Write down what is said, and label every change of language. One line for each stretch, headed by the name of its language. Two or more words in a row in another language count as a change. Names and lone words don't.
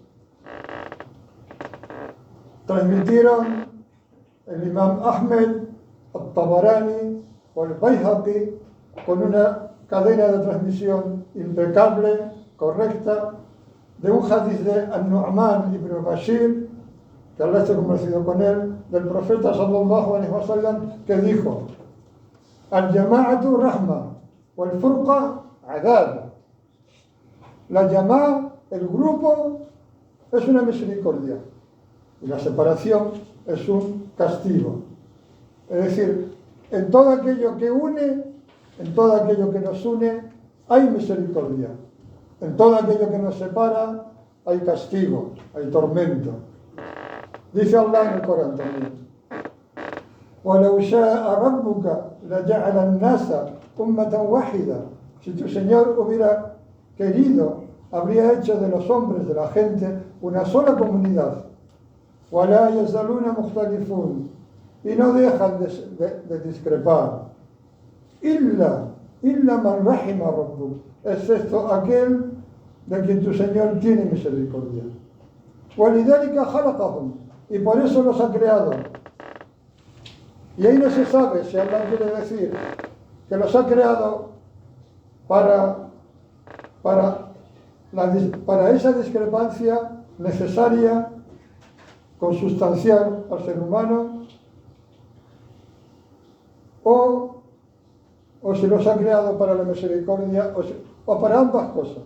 Spanish: Transmitieron el Imam Ahmed, al-Tabarani o el Bayhaqi con una cadena de transmisión impecable, correcta, de un hadith de An-Nu'man ibn Bashir, que Allah esté convencido con él, del profeta
Arabic: صلى الله عليه وسلم,
Spanish: que dijo:
Arabic: الجماعة رحمة والفرقة عذاب.
Spanish: La llama, el grupo, es una misericordia y la separación es un castigo. Es decir, en todo aquello que une, en todo aquello que nos une, hay misericordia. En todo aquello que nos separa, hay castigo, hay tormento. Dice Allah en el Corán también:
Arabic: وَلَوْ شَاءَ رَبُّكَ لَجَعَلَ النَّاسَ أُمَّةً وَاحِدًا.
Spanish: Si tu Señor hubiera querido, habría hecho de los hombres, de la gente, una sola comunidad.
Arabic: وَلَا يَزَالُونَ مُخْتَلِفُونَ.
Spanish: y no dejan de discrepar.
Arabic: إلا من رحم ربك,
Spanish: excepto aquel de quien tu Señor tiene misericordia.
Arabic: ولذلك خلقهم,
Spanish: y por eso los ha creado. Y ahí no se sabe si Allah quiere decir que los ha creado para esa discrepancia necesaria, consustancial al ser humano, o si los ha creado para la misericordia, o para ambas cosas.